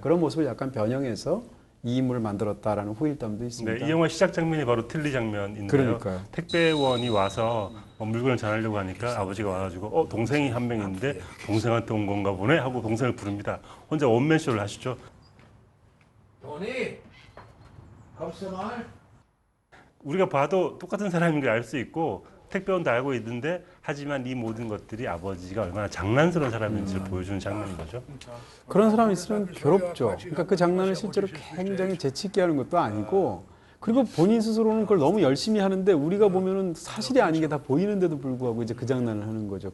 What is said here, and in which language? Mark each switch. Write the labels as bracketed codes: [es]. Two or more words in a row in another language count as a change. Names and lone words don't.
[ko] 그런 모습을 약간 변형해서 이 인물을 만들었다라는 후일담도 있습니다. 네, 이 영화 시작 장면이 바로 틀니 장면인데요. 그러니까요. 택배원이 와서 물건을 전하려고 하니까 아버지가 와가지고 동생이 한 명 있는데 동생한테 온 건가 보네 하고 동생을 부릅니다. 혼자 원맨쇼를 하시죠. [de] Toni, kommst du mal? [ko] 우리가 봐도 똑같은 사람인 걸 알 수 있고 택배원도 알고 있는데 하지만 이 모든 것들이 아버지가 얼마나 장난스러운 사람인지를 보여주는 장면인 거죠. 그런 사람이 있으면 괴롭죠. 그러니까 그 장난을 실제로 굉장히 재치 있게 하는 것도 아니고 그리고 본인 스스로는 그걸 너무 열심히 하는데 우리가 보면은 사실이 아닌 게 다 보이는데도 불구하고 이제 그 장난을 하는 거죠.